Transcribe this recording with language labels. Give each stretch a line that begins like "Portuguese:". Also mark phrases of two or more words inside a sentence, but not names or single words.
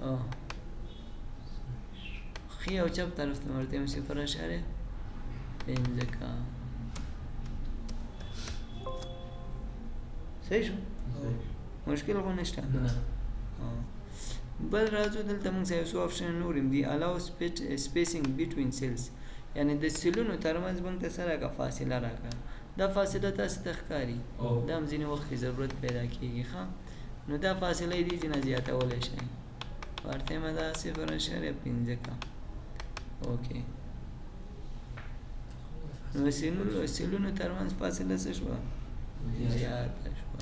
Pashto: ښي او چپ طرف ته ورته هم 0.5 که صحیح شو مشکل خو نشته. بل راځو دلته موږ سره یو څو آپشن نور هم دي.
English: allow spacing between cells
Pashto: یعنې د سیلونو ترمنځ موږ ته څه راکړه فاصله راکړه. دا فاصله تاسو ته ښکاري دا هم ځینې وخت کې ضرورت پیدا کېږي ښه. نو دا فاصله یې دي چې نه زیاتولی شئ ورته یې دا 0.5 که اوکې. نو سیلونو ترمنځ فاصله څه شوه زیاته شوه.